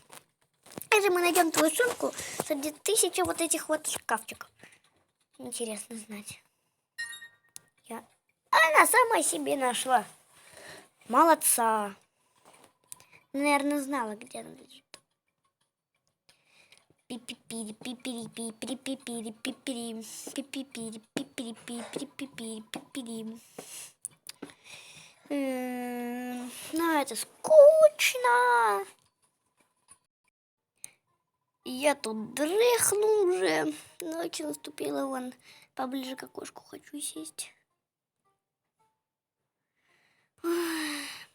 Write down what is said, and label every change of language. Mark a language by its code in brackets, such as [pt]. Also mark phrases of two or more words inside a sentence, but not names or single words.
[ru] Если мы найдем твою сумку среди 1000 вот этих вот шкафчиков. Интересно знать. Она сама себе нашла. Молодца. Наверное, знала, где она лежит. Пипи-пири, пипири, пипири, пипири, пипири, пипири, пипири, пипири, пипири, пипири. Ну, это скучно. Я тут дрыхну уже. Ночь наступила, вон поближе к окошку хочу сесть.